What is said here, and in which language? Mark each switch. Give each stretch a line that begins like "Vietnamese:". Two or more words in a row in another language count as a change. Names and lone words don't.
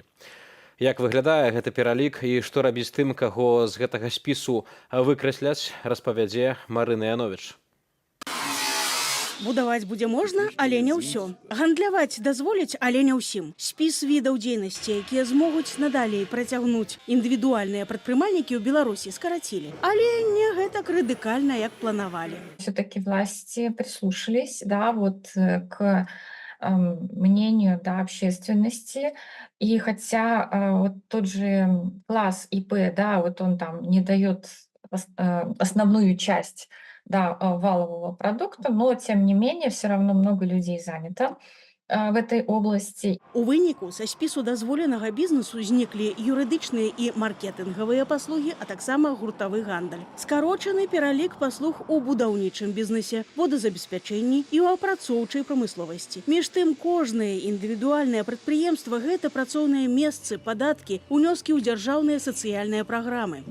Belarusian: Як выглядае гэты пералік і што рабіць тым, каго з гэтага спісу выкрасляць, распавядзе Марына Яновіч. Будаваць будзе можна, але не ўсё. Гандляваць дазволяць, але не ўсім. Спіс відаў дзейнасці, якія змогуць надалей працягнуць індывідуальныя прадпрымальнікі ў Беларусі, скарацілі. Але не гэтак радыкальна, як планавалі.
Russian: Все-таки власти прислушались, да, вот к мнению, да, общественности. И хотя вот тот же класс ИП, да, вот он там не дает основную часть, да, валового продукта, но тем не менее все равно много людей занято в этой области.
Belarusian: У выніку са спісу дазволенага бізнесу зніклі юрыдычныя і маркетынгавыя паслугі, а таксама гуртавы гандаль. Скарочаны пералік паслуг у будаўнічым бізнесе, водазабеспячэнні і ў апрацоўчай прамысловасці. Між тым, кожнае індывідуальнае прадпрыемства – гэта працоўныя месцы, падаткі, унёскі ў дзяржаўныя сацыяльныя праграмы.